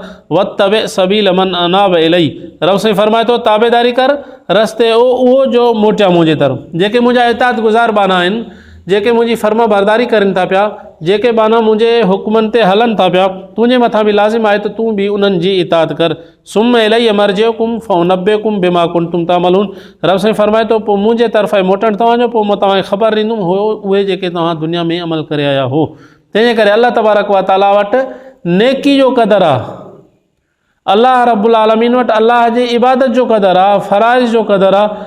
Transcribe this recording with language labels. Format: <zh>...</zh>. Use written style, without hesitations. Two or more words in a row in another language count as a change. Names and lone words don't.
<ar>واتبع سبيل من أناب إلي,</ar> <sd>रब साईं फरमाए थो ताबेदारी कर रस्ते उहो जो मोटिया मुंहिंजे तरफ़, जेके मुंहिंजा इताअत गुज़ार बाना आहिनि, जेके मुंहिंजी फर्मा बरदारी करनि था पिया, जेके बाना मुंहिंजे हुकमनि ते हलनि था पिया, तुंहिंजे मथां बि लाज़िम आहे त तूं बि उन्हनि जी इताअत कर।</sd> <ar>ثم إلي مرجعكم فأنبئكم بما كنتم تعملون,</ar> <sd>रब साईं फरमाए थो पोइ मुंहिंजे तरफ़ां मोटणु तव्हांजो, पोइ मां तव्हांखे ख़बर ॾींदुमि हो उहे जेके तव्हां दुनिया में अमल करे आया हो। तंहिंजे करे अल्लाह तबारक व ताला वटि नेकी जो क़दुरु आहे, अल्लाह रब्बुल आलमीन वटि अल्लाह जी इबादत जो क़दुरु आहे, फ़राइज़ जो क़दुरु आहे।</sd>